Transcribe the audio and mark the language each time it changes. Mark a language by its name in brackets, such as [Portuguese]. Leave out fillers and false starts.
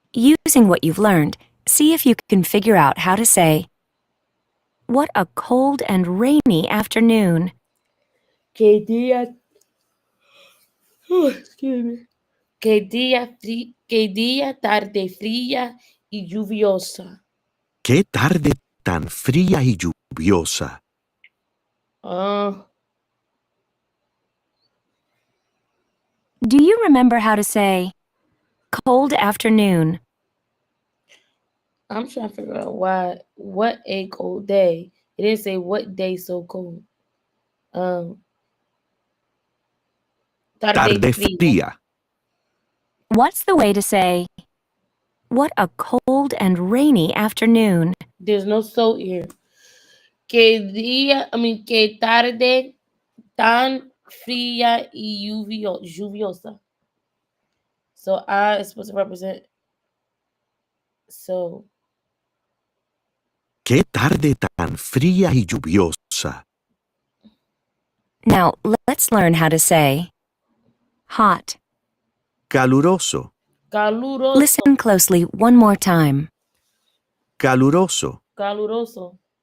[English] Using what you've learned, see if you can figure out how to say, what a cold and rainy afternoon. [Spanish] Qué día. [English] Excuse me. [Spanish] Qué día tarde fría y lluviosa. Qué tarde tan fría y lluviosa. [English] Do you remember how to say cold afternoon? I'm trying to figure out what a cold day. It didn't say what day so cold. [Spanish] Tarde fría. [English] What's the way to say, what a cold and rainy afternoon? There's no so here. [Spanish] Que tarde tan fría y lluviosa. [English] So I is supposed to represent so. [Spanish] Qué tarde tan fría y lluviosa. [English] Now, let's learn how to say hot. [Spanish] Caluroso. Caluroso. [English] Listen closely one more time. [Spanish] Caluroso. Caluroso.